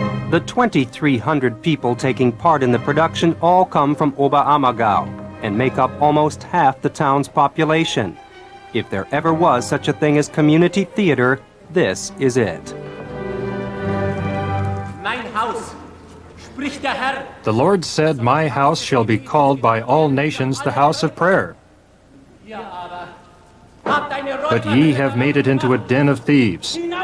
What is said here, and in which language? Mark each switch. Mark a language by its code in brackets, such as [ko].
[en] The 2,300 people taking part in the production all come from Oberammergau and make up almost half the town's population. If there ever was such a thing as community theater, this is it. [de] Mein Haus, spricht der Herr. [en] The Lord said, "My house shall be called by all nations the house of prayer." But ye have made it into a den of thieves.